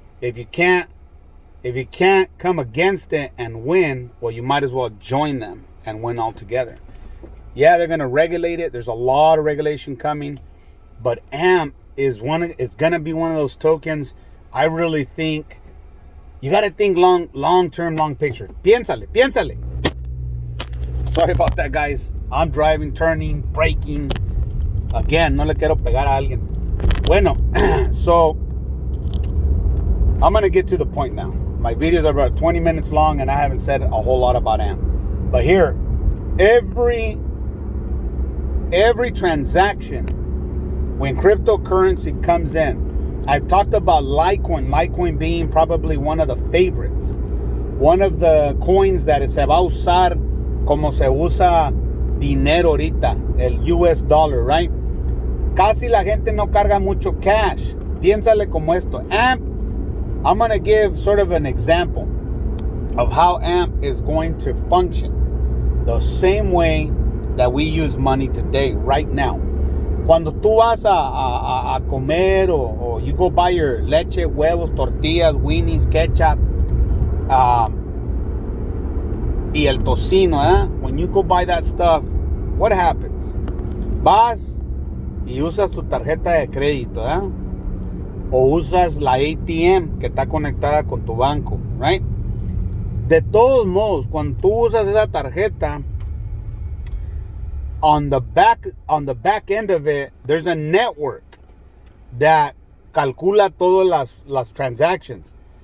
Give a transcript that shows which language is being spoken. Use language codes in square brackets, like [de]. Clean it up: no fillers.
[en] If you can't come against it and win, well, you might as well join them and win altogether. Yeah, they're going to regulate it. There's a lot of regulation coming, but AMP is gonna be one of those tokens. I really think you gotta think long term, long picture. [es] Piénsale. [en] Sorry about that, guys. I'm driving, turning, braking. [es] Again, no le quiero pegar a alguien. [en] Bueno, so I'm gonna get to the point now. My videos are about 20 minutes long, and I haven't said a whole lot about AMP. But here, every transaction when cryptocurrency comes in, I've talked about Litecoin being probably one of the favorites, one of the coins that [es] se va a usar como se usa dinero ahorita, [en] el US dollar, right? [es] Casi la gente no carga mucho cash. Piénsale como esto. [en] AMP, I'm going to give sort of an example of how AMP is going to function the same way that we use money today, right now. [es] Cuando tú vas a comer o [en] you go buy your [es] leche, huevos, tortillas, weenies, ketchup, y el tocino, ¿eh? [en] When you go buy that stuff, what happens? [es] Vas y usas tu tarjeta de crédito, ¿eh? O usas la ATM que está conectada con tu banco, right? De todos modos, cuando tú usas esa tarjeta, [en] on the back end of it, there's a network that [es] calcula todas las [en] transactions.